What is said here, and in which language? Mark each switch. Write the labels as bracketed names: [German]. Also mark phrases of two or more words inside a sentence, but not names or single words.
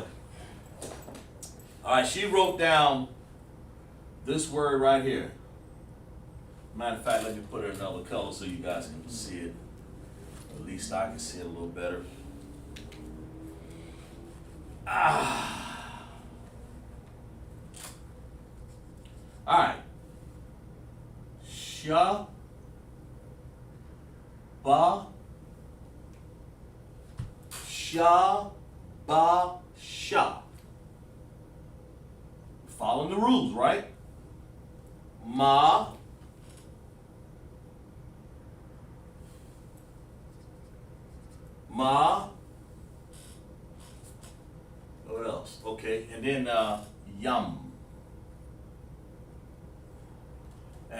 [English] All right, she wrote down this word right here. Matter of fact, let me put it in another color so you guys can see it. At least I can see it a little better. All right. Sha. Ba. Sha. Ba. Sha. Following the rules, right? Ma. Ma. What else? Okay, and then yum.